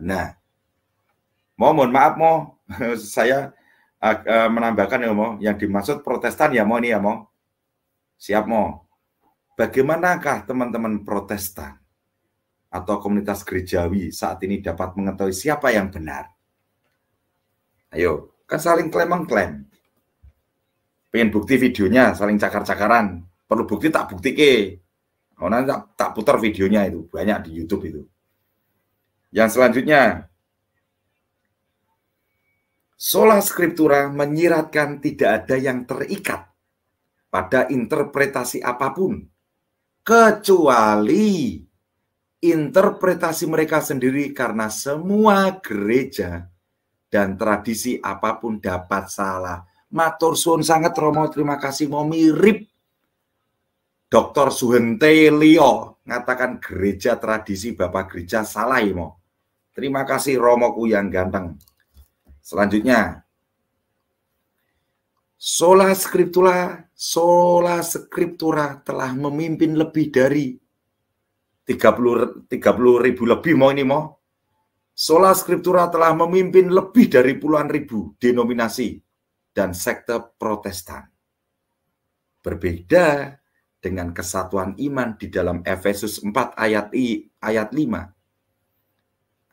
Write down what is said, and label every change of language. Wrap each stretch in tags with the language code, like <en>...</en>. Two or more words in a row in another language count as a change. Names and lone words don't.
<id>Nah, mohon maaf saya menambahkan ya yang dimaksud Protestan ya ini ya siap bagaimanakah teman-teman Protestan atau komunitas gerejawi saat ini dapat mengetahui siapa yang benar? Ayo, kan saling klaim-klaim. Pengen bukti videonya, saling cakar-cakaran. Perlu bukti tak bukti ke. Oh, nanti tak putar videonya itu, banyak di YouTube itu. Yang selanjutnya,</id> <la>sola scriptura</la> <id>menyiratkan tidak ada yang terikat pada interpretasi apapun, kecuali interpretasi mereka sendiri, karena semua gereja dan tradisi apapun dapat salah.</id> <jv>Matur suwun</jv> <id>sangat Romo, terima kasih. Mau mirip Dr. Suhente Leo ngatakan gereja tradisi Bapak gereja salah ya mo. Terima kasih Romoku yang ganteng. Selanjutnya,</id> <la>sola scriptura</la> <id>telah memimpin lebih dari 30 ribu lebih</id> <la>Sola scriptura</la> <id>telah memimpin lebih dari puluhan ribu denominasi dan sekte Protestan. Berbeda dengan kesatuan iman di dalam Efesus 4 ayat 5.</id>